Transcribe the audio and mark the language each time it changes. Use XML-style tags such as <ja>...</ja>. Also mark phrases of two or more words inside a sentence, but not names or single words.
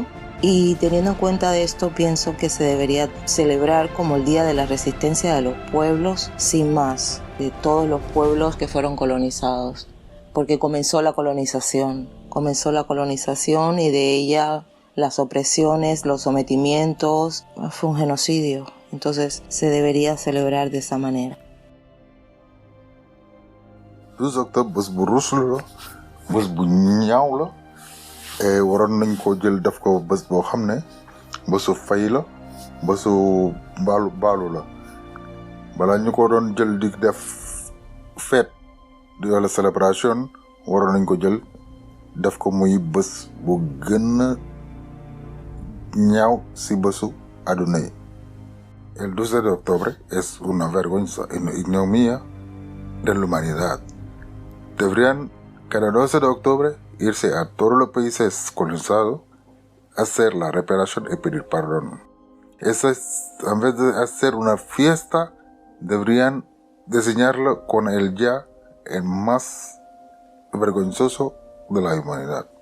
<es>Y teniendo en cuenta de esto, pienso que se debería celebrar como el Día de la Resistencia de los Pueblos, sin más, de todos los pueblos que fueron colonizados. Porque comenzó la colonización y de ella las opresiones, los sometimientos, fue un genocidio. Entonces se debería celebrar de esa manera.</es> <wo>12 octobre bés bu rusul la bés bu ñaaw la waroon nañ ko jël def ko bés boo xam ne bésu fay la bésu baalu la balaa ñu ko doon jël di def fête di wala célébration waroon nañ ko jël def ko muy bés bu gën a ñaaw si bésu àdduna yi.</wo> <es>El 12 de octubre es una vergüenza, una ignominia de la humanidad. Deberían cada 12 de octubre irse a todos los países colonizados, hacer la reparación y pedir perdón. Eso es, en vez de hacer una fiesta, deberían diseñarlo con el día el más vergonzoso de la humanidad.</es>